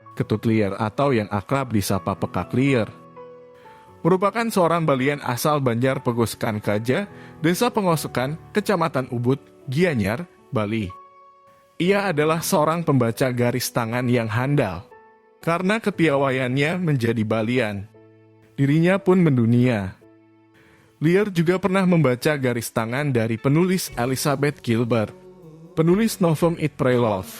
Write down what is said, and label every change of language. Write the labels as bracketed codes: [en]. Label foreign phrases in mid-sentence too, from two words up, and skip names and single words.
[id] Ketut Lier atau yang akrab disapa Pekak Lier merupakan seorang Balian asal Banjar Pegosekan Kaja, Desa Pengosekan, Kecamatan Ubud, Gianyar, Bali. Ia adalah seorang pembaca garis tangan yang handal. Karena kepiawaiannya menjadi Balian, dirinya pun mendunia. Lier juga pernah membaca garis tangan dari penulis Elizabeth Gilbert, penulis novel Eat, Pray, Love.